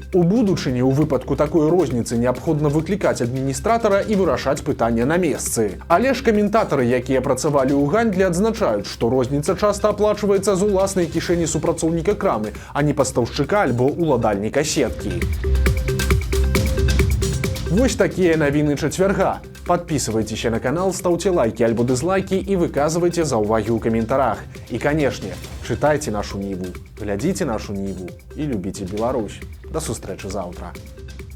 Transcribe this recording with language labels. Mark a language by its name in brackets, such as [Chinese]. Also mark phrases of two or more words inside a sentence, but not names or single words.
[Belarusian] У будучыні ў выпадку такой розніцы неабходна выклікаць адміністратара і вырашаць пытанне на месцы. Але ж каментатары, якія працавалі ў гандлі, адзначаюць, што розніца часта аплачваецца з уласнай кішэні супрацоўніка крамы, а не пастаўшчыка альбо уладальніка сеткі. Вось такія навіны чацвярга. [Russian] Подписывайтесь на канал, ставьте лайки альбо дизлайки и выказывайте [Belarusian] заўвагі ў каментарах. [Russian] И, конечно, читайте нашу Ниву, глядите нашу Ниву и любите Беларусь. [Belarusian] До сустрэчы завтра.